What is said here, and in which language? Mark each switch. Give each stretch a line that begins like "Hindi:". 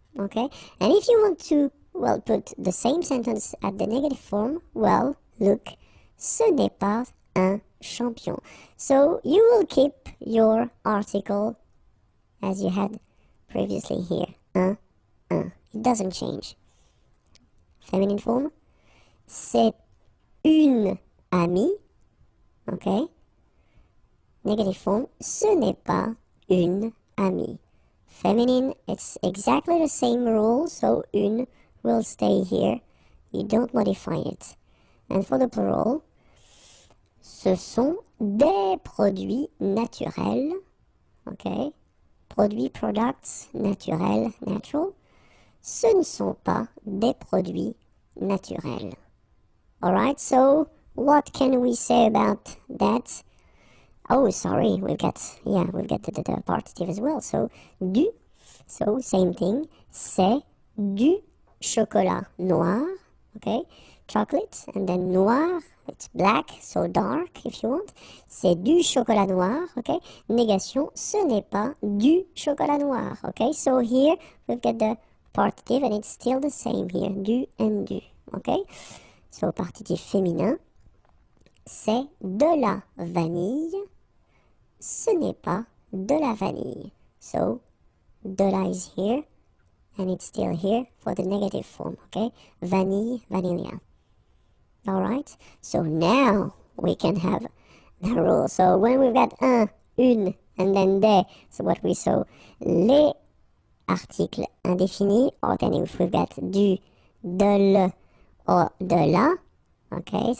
English: Okay, and if you want to, well, put the same sentence at the negative form, well, look,
French: ce n'est pas un champion.
English: So you will keep your article as you had previously here, un. It doesn't change. Feminine form,
French: c'est une amie.
English: Okay, negative form,
French: ce n'est pas une amie. Feminine, it's exactly the same rule, so une will stay here. You don't modify it.
English: And for the plural,
French: ce sont des produits naturels.
English: Okay, produits, products, naturels, natural.
French: Ce ne sont pas des produits naturels.
English: Alright, so what can we say about that? Oh, sorry, we've got the partitive as well. So, du, so same thing,
French: c'est du chocolat noir,
English: okay, chocolate, and then noir, it's black, so dark if you want.
French: C'est du chocolat noir, okay, négation, ce n'est pas du chocolat noir, okay.
English: So here, we've got the partitive, and it's still the same here, du and du, okay.
French: So, partitif féminin, c'est de la vanille. Ce n'est pas de la vanille.
English: So, de la is here, and it's still here for the negative form, okay? Vanille, vanilla. Alright? So now we can have the rule. So when we've got un, une, and then des, so what we saw,
French: les articles indéfinis,
English: or then if we've got du, de le, or de la, okay?